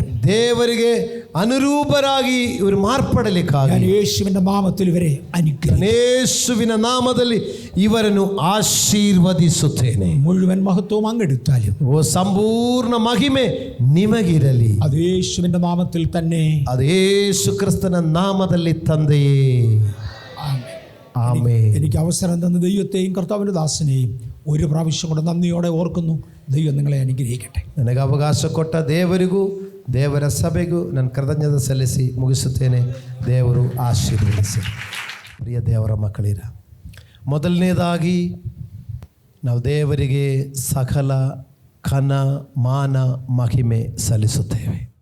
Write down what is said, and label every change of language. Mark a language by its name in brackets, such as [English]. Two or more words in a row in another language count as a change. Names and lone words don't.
[Kannada] ದೇವರಿಗೆ ಅನುರೂಪರಾಗಿ ಇವರು ಮಾರ್ಪಡಲಿಕ್ಕಾಗಿ [Malayalam] ഞാൻ യേശുവിന്റെ നാമത്തിൽ ഇവരെ അനുഗ്രഹിക്കുന്നു. [Kannada] ಯೇಸುವಿನ ನಾಮದಲ್ಲಿ ಇವರನ್ನು ಆಶೀರ್ವದಿಸುತ್ತೇನೆ. [Malayalam] മുഴുവൻ മഹത്വവും അങ്ങെടുത്താലും [Kannada] ಓ ಸಂಪೂರ್ಣ ಮಹಿಮೆ ನಿಮಗಿರಲಿ. [Malayalam] അത് യേശുവിന്റെ നാമത്തിൽ തന്നെ. [Kannada] ಅದು ಯೇಸು ಕ್ರಿಸ್ತನ ನಾಮದಲ್ಲಿ ತಂದೆಯೇ. ಆಮೆನ್. [Malayalam] എനിക്ക് അവസരം തന്ന ദൈവത്തെയും കർത്താവിൻ്റെ ദാസനെയും ഒരു പ്രാവശ്യം കൂടെ നന്ദിയോടെ ഓർക്കുന്നു. ദൈവം നിങ്ങളെ അനുഗ്രഹിക്കട്ടെ. [Kannada] ನನಗೆ ಅವಕಾಶ ಕೊಟ್ಟ ದೇವರಿಗೂ ದೇವರ ಸಭೆಗೂ ನಾನು ಕೃತಜ್ಞತೆ ಸಲ್ಲಿಸಿ ಮುಗಿಸುತ್ತೇನೆ. ದೇವರು ಆಶೀರ್ವದಿಸಿ. ಪ್ರಿಯ ದೇವರ ಮಕ್ಕಳಿರ, ಮೊದಲನೇದಾಗಿ ನಾವು ದೇವರಿಗೆ ಸಕಲ ಘನ ಮಾನ ಮಹಿಮೆ ಸಲ್ಲಿಸುತ್ತೇವೆ.